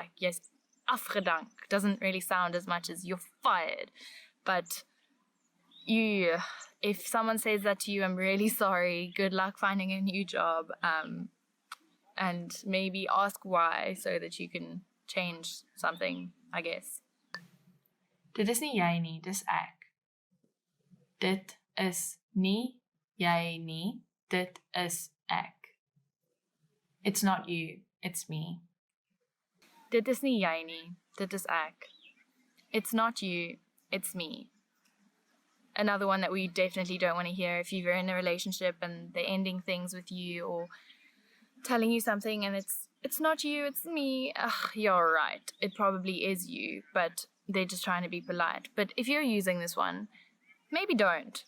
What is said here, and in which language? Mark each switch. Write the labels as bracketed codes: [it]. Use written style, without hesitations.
[en] Like, yes, afgedank doesn't really sound as much as you're fired. But if someone says that to you, I'm really sorry. Good luck finding a new job. And maybe ask why so that you can change something, I guess. [af] Dit is nie jy nie, dis ek. Dit is nie jy nie, dit is ek. [en] It's not you, it's me. [af] Dit is nie jy nie, dit is ek. [en] It's not you, it's me. Another one that we definitely don't want to hear if you're in a relationship and they're ending things with you or telling you something and it's not you, it's me. Ugh, you're right. It probably is you, but they're just trying to be polite. But if you're using this one, maybe don't.